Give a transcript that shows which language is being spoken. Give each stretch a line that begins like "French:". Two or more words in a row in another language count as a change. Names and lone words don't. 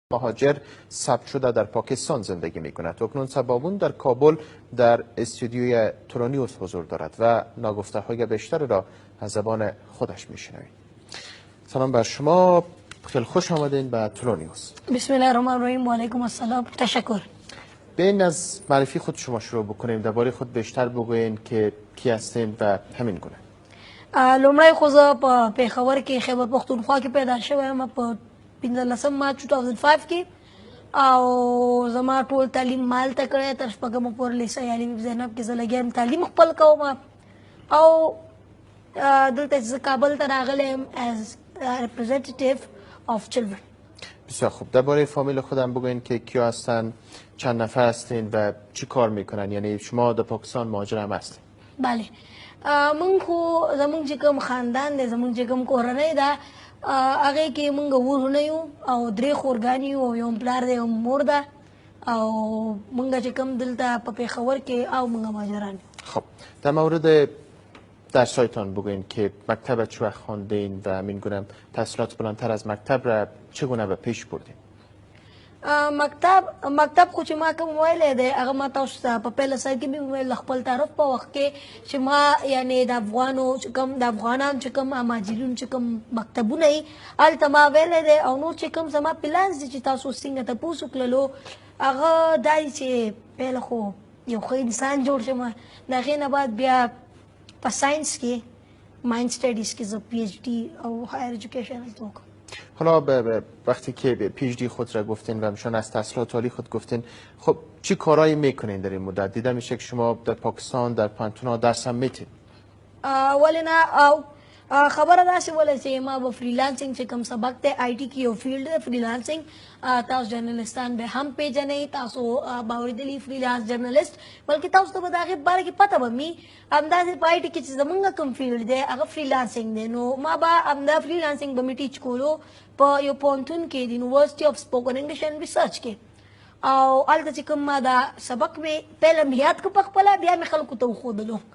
Persian: مهاجر ثبت شده در پاکستان زندگی می کند. اکنون سبابون در کابل در استودیوی ترونیوس حضور دارد و ناگفته های بیشتر را از زبان خودش می شنویم. سلام بر شما، خیلی خوش آمدین به ترونیوس.
Arabic: بسم الله الرحمن الرحیم و علیکم السلام.
Persian: تشکر. بین از معرفی خود شما شروع بکنیم، درباره خود بیشتر بگوین که کی هستین و همین گونه.
Pashto: لومړی خو زه په پېښور کې خیبر پښتونخوا کې پیدا شوی یم په 15 مارچ 2005 کې او زما ټول تعلیم مالته کړی تر شپږمه پورې لیسه یالي زینب کې زه لګیا یم تعلیم خپل کوم او دلته زه کابل ته راغلی یم
English: as representative of children.
Persian: بسیار خوب. درباره فامیل خودم بگوین که کیا هستن، چند نفر هستین و چی کار میکنن؟ یعنی شما در پاکستان مهاجر هم هستین؟ بله.
Pashto: مونږ خو زمونږ چې کوم خاندان دی زمونږ چې کوم کورنۍ ده هغې کې مونږ ورونه یو او درې خورګانې یو او یو پلار دی یو مور ده او مونږ چې کوم دلته په پېښور کې او مونږ مهاجران یو.
Persian: خب در مورد درسایتان بگوین که مکتب چه وقت خواندین و همین گونه تحصیلات بلندتر از مکتب را چگونه به پیش بردین؟
Pashto: مکتب خو چې ما کوم ویلی دی هغه ما تاسو ته په پیله سر کې مې وویل خپل تعارف په وخت کې چې ما یعنې د افغانو چې کوم د افغانانو چې کوم مهاجرینو چې کوم مکتبونه یي هلته ما ویلی دی او نور چې کوم زما پلانس دي چې تاسو څنګه تپوس وکړلو هغه دا دی چې پیله خو یو ښه انسان جوړ شم د هغې نه بعد بیا په ساینس کې
English: mind studies
Pashto: کې زه پی اچ ډي او
English: higher education
Pashto: وکړم.
Persian: حالا وقتی که پی اچ دی خود را گفتین و همچنان از تحصیلات عالی خود گفتین، خب چی کارهایی میکنین در این مدت؟ دیده میشه که شما در پاکستان در پانتونا درس هم میتین.
Pashto: ولی نه او خبره داسې وله چې ما به فریلانسینګ چې کوم سبق دی آی ټي کې یو فیلډ دی فریلانسینګ تاسو جرنلستان به هم پیژنئ تاسو به اورېدلي
English: freelance journalist
Pashto: بلکې تاسو ته به د هغې باره کې پته به وي همداسې په آی ټي کې چې زمونږ کوم فیلډ دی هغه فریلانسینګ دی نو ما به همدا فریلانسینګ به مې ټیچ کولو په یو پوهنتون کې د یونیورسټي اف سپوکن انګلیش اینډ ریسرچ کې او هلته چې کوم ما دا سبق مې پیله مې یاد کړ په خپله بیا مې خلکو ته وښودلو